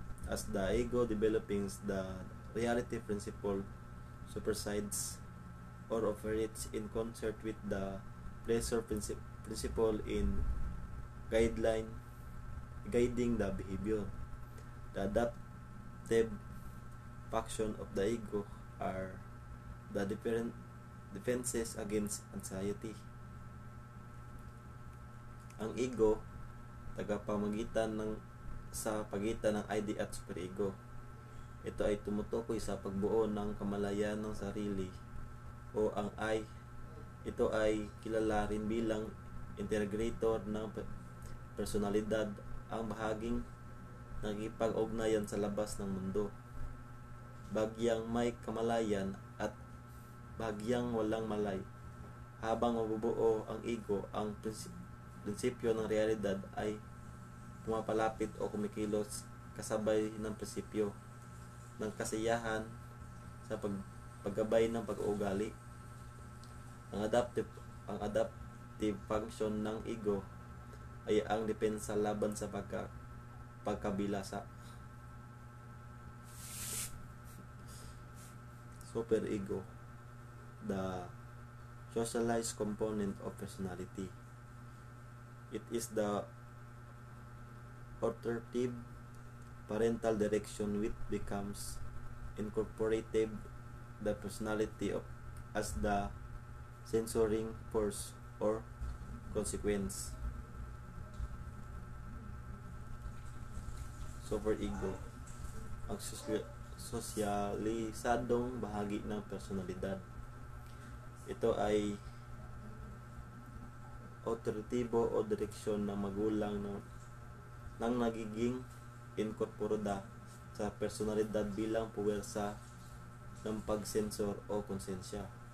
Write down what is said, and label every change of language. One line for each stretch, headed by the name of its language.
English: As the ego develops, the reality principle supersedes or operates in concert with the pleasure principle in guiding the behavior. The adaptive function of the ego are the different defenses against anxiety.
Filipino: Ang ego, tagapamagitan sa pagitan ng ID at superego. Ito ay tumutukoy sa pagbuo ng kamalayan ng sarili o ang I. Ito ay kilala rin bilang integrator ng personalidad, ang bahaging nakikipag-ugnayan sa labas ng mundo. Bagyang may kamalayan at bagyang walang malay. Habang mabubuo ang ego, ang prinsipyo ng realidad ay pumapalapit o kumikilos kasabay ng prinsipyo ng kasiyahan sa paggabay ng pag-uugali. Ang adaptive function ng ego ay ang depensa laban sa pagkabilasa.
English: Superego, the socialized component of personality. It is the authoritative parental direction which becomes incorporated the personality of as the censoring force or consequence.
Filipino: Superego, ang sosyalisadong bahagi ng personalidad. Ito ay autoritibo o direksyon ng magulang nang nagiging inkorporada sa personalidad bilang puwersa ng pagsensor o konsensya.